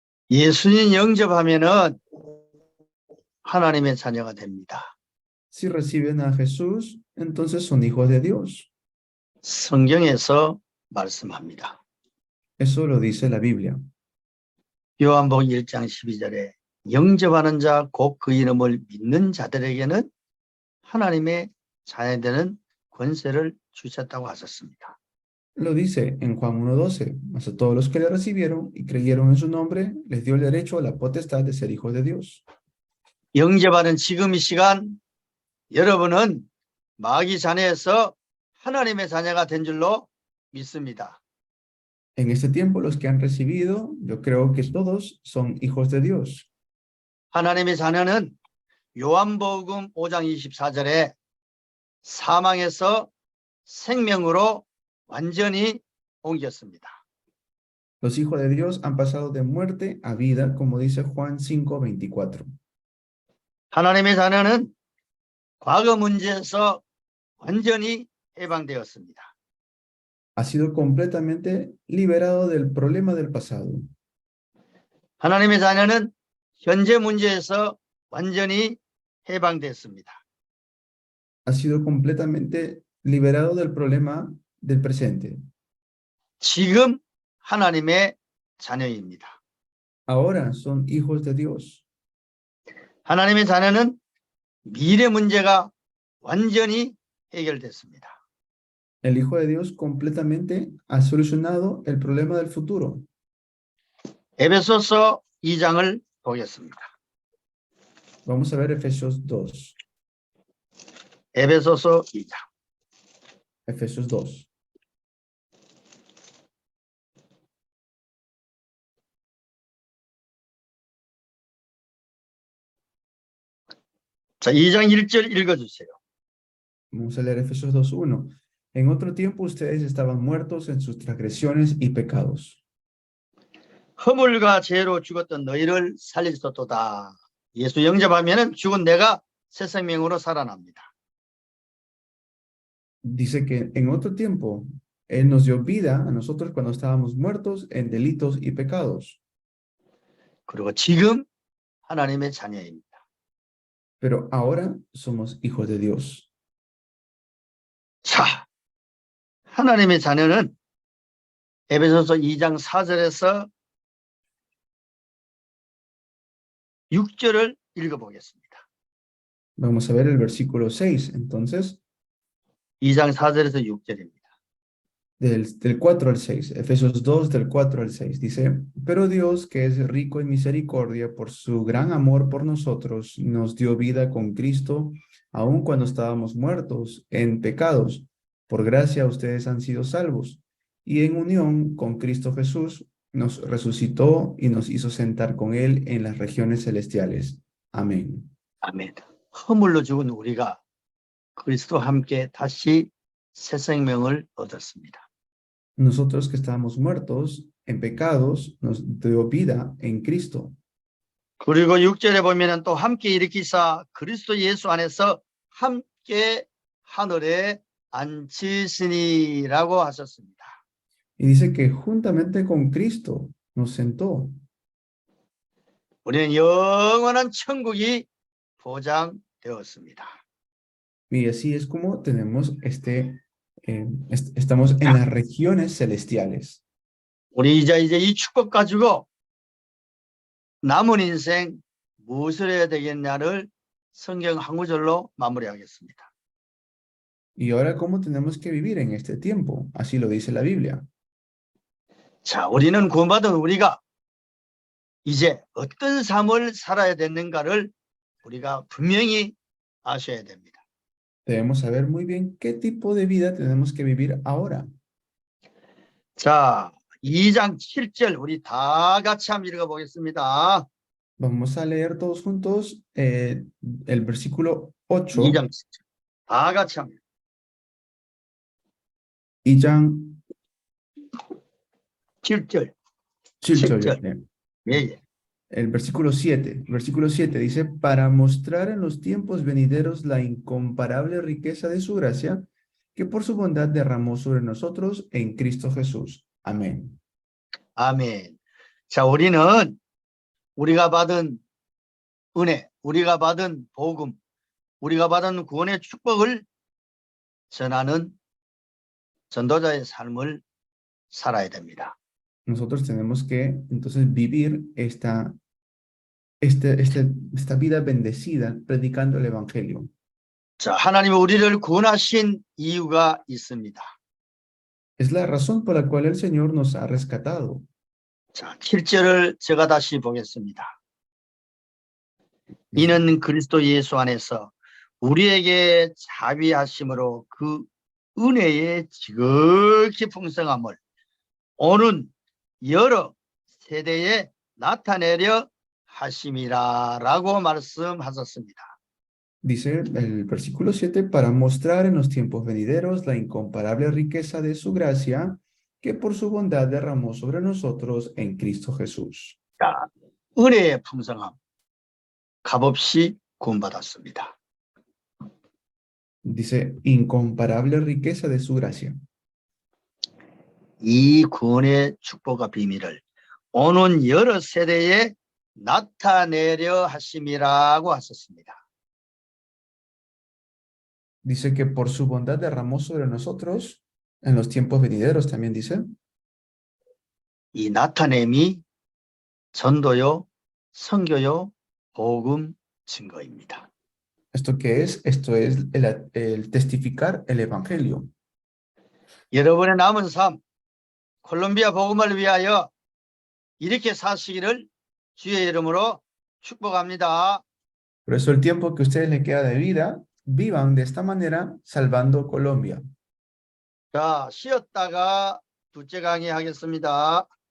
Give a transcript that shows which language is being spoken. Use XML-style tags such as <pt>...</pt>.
<ko>예수님 영접하면은 하나님의 자녀가 됩니다.</ko> <es>Si reciben a Jesús, entonces son hijos de Dios.</es> <ko>성경에서 말씀합니다.</ko> <es>Eso lo dice la Biblia.</es> <ko>요한복음 1장 12절에 영접하는 자 곧 그 이름을 믿는 자들에게는 하나님의 자녀되는 권세를 주셨다고 하셨습니다.</ko> <es>Lo dice en Juan 1:12. Mas a todos los que le recibieron y creyeron en su nombre, les dio el derecho a la potestad de ser hijos de Dios.</es> <ko>영접하는 지금 이 시간 여러분은 마귀 자녀에서 하나님의 자녀가 된 줄로 믿습니다.</ko> <es>En este tiempo, los que han recibido, yo creo que todos son hijos de Dios.</es> <ko>하나님의 자녀는 요한복음 5장 24절에 사망에서 생명으로 완전히 옮겼습니다.</ko> <es>Los hijos de Dios han pasado de muerte a vida, como dice Juan 5:24.</es> <ko>하나님의 자녀는 과거 문제에서 완전히 해방되었습니다.</ko> <es>Ha sido completamente liberado del problema del pasado.</es> <ko>하나님의 자녀는 현재 문제에서 완전히 해방됐습니다.</ko> <es>Ha sido completamente liberado del problema del presente.</es> <ko>지금 하나님의 자녀입니다.</ko> <es>Ahora son hijos de Dios.</es> <ko>하나님의 자녀는 미래 문제가 완전히 해결됐습니다.</ko> <es>El Hijo de Dios completamente ha solucionado el problema del futuro.</es> <ko>에베소서 2장을 보겠습니다.</ko> <es>Vamos a ver Efesios 2.</es> <ko>에베소서 2장.</ko> <es>Efesios 2.</es> <ko>자, 2장 1절 읽어주세요.</ko> <es>Vamos a leer Efesios 2:1. En otro tiempo ustedes estaban muertos en sus transgresiones y pecados.</es> <ko>허물과 죄로 죽었던 너희를 살리셨도다. 예수 영접하면 죽은 내가 새 생명으로 살아납니다.</ko> <es>Dice que en otro tiempo Él nos dio vida a nosotros cuando estábamos muertos en delitos y pecados.</es> <ko>그리고 지금 하나님의 자녀입니다.</ko> <es>Pero ahora somos hijos de Dios.</es> <ko>자, 하나님의 자녀는 에베소서 2장 4절에서 6절을 읽어보겠습니다.</ko> <es>Vamos a ver el versículo 6, entonces,</es> <ko>2장 4절에서 6절입니다.</ko> <es>del 4 al 6. Efesios 2, del 4 al 6. Dice, pero Dios, que es rico en misericordia, por su gran amor por nosotros, nos dio vida con Cristo, aun cuando estábamos muertos en pecados. Por gracia ustedes han sido salvos. Y en unión con Cristo Jesús, nos resucitó y nos hizo sentar con Él en las regiones celestiales. Amén.</es> <ko>아멘. 허물로 죽은 우리가 그리스도와 함께 다시 새 생명을 얻었습니다.</ko> <es>Nosotros que estábamos muertos en pecados, nos dio vida en Cristo.</es> <ko>그리고 6절에 보면은 또 함께 일으키사 그리스도 예수 안에서 함께 하늘에 앉히시니라고 하셨습니다.</ko> <es>Y dice que juntamente con Cristo nos sentó.</es> <ko>우리는 영원한 천국이 보장되었습니다.</ko> <es>Y así es como tenemos estamos en las regiones celestiales.</es> <ko>우리 이제 이 축복 가지고 남은 인생 무엇을 해야 되겠냐를 성경 한 구절로 마무리하겠습니다.</ko> <es>Y ahora, ¿cómo tenemos que vivir en este tiempo? Así lo dice la Biblia.</es> <ko>자, 우리는 구원받은 우리가 이제 어떤 삶을 살아야 되는가를 우리가 분명히 아셔야 됩니다.</ko> <es>Debemos saber muy bien qué tipo de vida tenemos que vivir ahora.</es> <ko>자, 2장 7절 우리 다 같이 한번 읽어보겠습니다.</ko> <es>Vamos a leer todos juntos el versículo 8</es> <ko>2장 7절. 다 같이 합니다. 2장 7절. 7절. 예, 예.</ko> <es>El versículo 7. Versículo 7 dice, para mostrar en los tiempos venideros la incomparable riqueza de su gracia, que por su bondad derramó sobre nosotros en Cristo Jesús. Amén.</es> <ko>아멘. 자, 우리는 우리가 받은 은혜, 우리가 받은 복음, 우리가 받은 구원의 축복을 전하는 전도자의 삶을 살아야 됩니다.</ko> <es>Nosotros tenemos que entonces vivir esta vida bendecida predicando el evangelio.</es> <ko>자, 하나님이 우리를 구원하신 이유가 있습니다.</ko> <es>Es la razón por la cual el Señor nos ha rescatado.</es> <ko>자, 7절을 제가 다시 보겠습니다. 이는 그리스도 예수 안에서 우리에게 자비하심으로 그 은혜의 지극히 풍성함을 오는 여러 세대에 나타내려 하심이라라고 말씀하셨습니다.</ko> <es>Dice el versículo 7, para mostrar en los tiempos venideros la incomparable riqueza de su gracia, que por su bondad derramó sobre nosotros en Cristo Jesús.</es> <ko>자, 은혜의 풍성함 값없이 구원받았습니다.</ko> <es>Dice, incomparable riqueza de su gracia.</es> <ko>이 구원의 축복과 비밀을 오는 여러 세대에 나타내려 하심이라고 하셨습니다.</ko> <es>Dice que por su bondad derramó sobre nosotros en los tiempos venideros, también dice.</es> <ko>이 나타냄이 전도요, 선교요, 복음 증거입니다.</ko> <es>¿Esto qué es? Esto es el testificar el evangelio.</es> <ko>여러분의 남은 삶, 콜롬비아 복음을 위하여 이렇게 사시기를 주의 이름으로 축복합니다.</ko> <es>Por eso el tiempo que a ustedes les queda de vida, vivan de esta manera, salvando Colombia.</es> <ko>자, 쉬었다가 둘째 강의 하겠습니다.</ko>